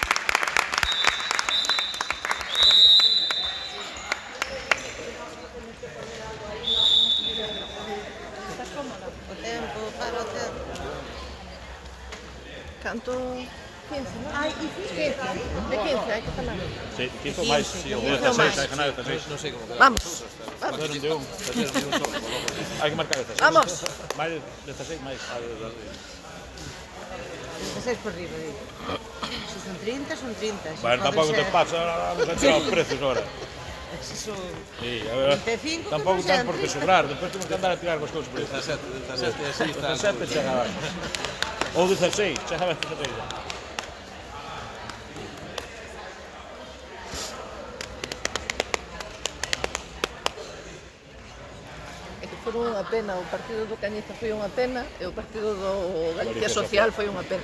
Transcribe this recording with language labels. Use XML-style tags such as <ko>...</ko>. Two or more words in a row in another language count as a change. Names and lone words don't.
<gl>O tempo, para o tempo. Canto 15, non? Ai, 15. De 15, hai que falar.</gl> <es>Sí, quiso más. Sí, 16, hay que ganar 16.</es> <gl>Non sei como queda.</gl> <es>Vamos. Fueron de un. Hay que marcar 16. Vamos. Más 16, más.</es> <gl>16 por riba, digo. Se son 30, son 30. Se</gl> <es>Bueno,</es> <gl>poden</gl> <es>tampoco te</es> <gl>ser-</gl> <es>pasa, ahora vamos a tirar los precios ahora.</es> <gl>Se son</gl> <es>Sí, a ver.</es> <gl>25,</gl> <es>Tampoco que tan por presente. que sobrar, después tenemos que andar a tirar</es> <gl>as cousas por aí.</gl> <es>17, así está.</es> <gl>17 chega abaixo. Ou 16, chega abaixo 16. É que foi unha pena, o partido do Cañiza foi unha pena e o partido do Galicia Social foi unha pena.</gl>